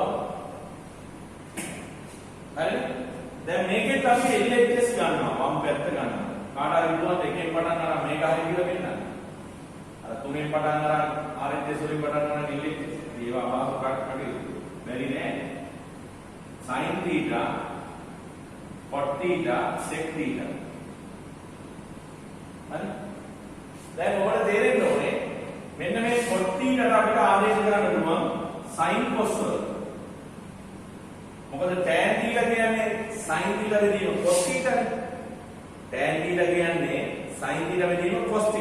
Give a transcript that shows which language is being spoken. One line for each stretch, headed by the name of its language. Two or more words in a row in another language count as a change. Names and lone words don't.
Sinhala: හරිද? දැන් මේකෙත් අපි LHS ගන්නවා වම් පැත්ත ගන්නවා. කාට හරි පුළුවන් එකෙන් පටන් අරන් මේක හරි කියලා පෙන්නන්න. අර තුනෙන් පටන් අරන් RHS වලින් පටන් අරන් LHS ඒවා අමාරු කටයුතු. බැරි නෑ.
English: sin θ cot θ sec θ. හරි?
Sinhala: දැන් ඔයාලට තේරෙන්න ඕනේ මෙන්න මේ cot θ ට අපිට ආදේශ කරන්න පුළුවන් sin cos වල. මොකද tan θ කියන්නේ sin θ වෙදීම cos θ නේ. tan θ කියන්නේ sin θ වෙදීම cos θ.